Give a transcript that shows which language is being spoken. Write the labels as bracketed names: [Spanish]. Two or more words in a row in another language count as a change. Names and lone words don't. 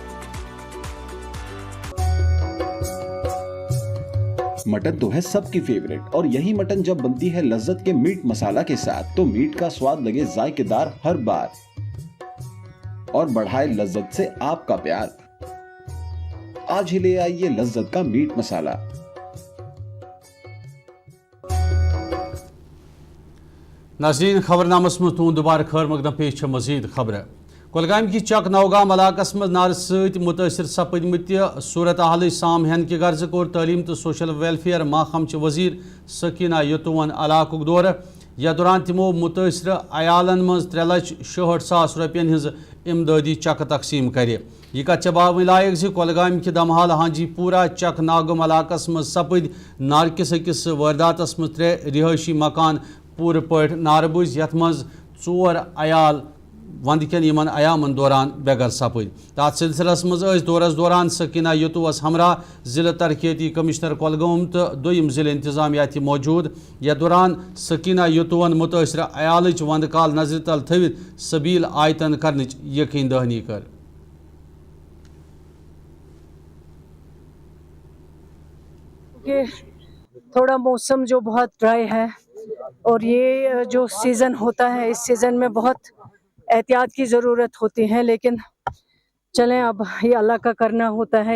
[Urdu] مٹن تو ہے سب کی فیوریٹ اور یہی مٹن جب بنتی ہے لذت کے میٹ مسالہ کے ساتھ تو میٹ کا سواد لگے ذائقے دار ہر بار اور بڑھائے لذت سے آپ کا پیار. آج ہی لے آئیے لذت کا میٹ مسالہ. [Kashmiri] ناظرین خبرنامس مز تہد دوبارہ خیر مقدم پیش مزید خبر. کولگام کی چک نوگام علاقس مز نار ست متاثر سپدمت صورت حال سام ہین کہ غرض کور تعلیم تو [English] social welfare [Kashmiri] محکمہ وزیر سکینہ یتون علاقہ دورہ. یا دوران تمو متاثر عیالن مز 3,66,000 رۄپین ہز امدادی چک تقسیم کرے. یہ کت باون لائق زِ کولگام کہ دمحال ہانجی پورہ چک ناگم علاقس مز سپد نارکس أکس وارداتس مز 3 رہائشی مکان پور پٲٹھۍ ناربز یتھ مز 4 عیال وند کن یمن ایامن دوران بے گھر سپد. تات سلسلس مز دورس دوران سکینہ یتوس ہمراہ ضلع ترقیاتی کمشنر کولگام تو دویم ضلع انتظامیہ تہ موجود. یا دوران سکینہ یتون متاثر عیالچ وند کال نظر تل تھوت سبیل آیتن کرنچ یقین دہانی کر. [Urdu] تھوڑا موسم جو بہت ڈرائی ہے اور یہ جو سیزن ہوتا ہے اس سیزن میں بہت احتیاط کی ضرورت ہوتی ہے, لیکن چلیں اب یہ اللہ کا کرنا ہوتا ہے.